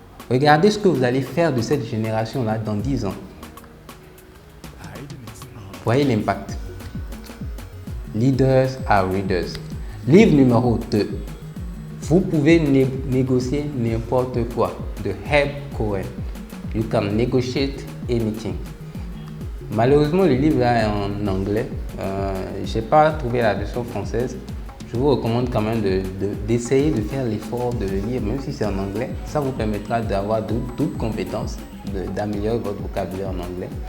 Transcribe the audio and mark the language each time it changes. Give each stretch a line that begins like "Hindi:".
French: Regardez ce que vous allez faire de cette génération-là dans 10 ans. Voyez l'impact.
English: Leaders are readers.
French: Livre numéro 2. Vous pouvez négocier n'importe quoi. De Herb Cohen.
English: You can negotiate anything.
French: Malheureusement, le livre là est en anglais. Je n'ai pas trouvé la version française. Je vous recommande quand même d'essayer de faire l'effort de le lire, même si c'est en anglais. Ça vous permettra d'avoir d'autres compétences, d'améliorer votre vocabulaire en anglais.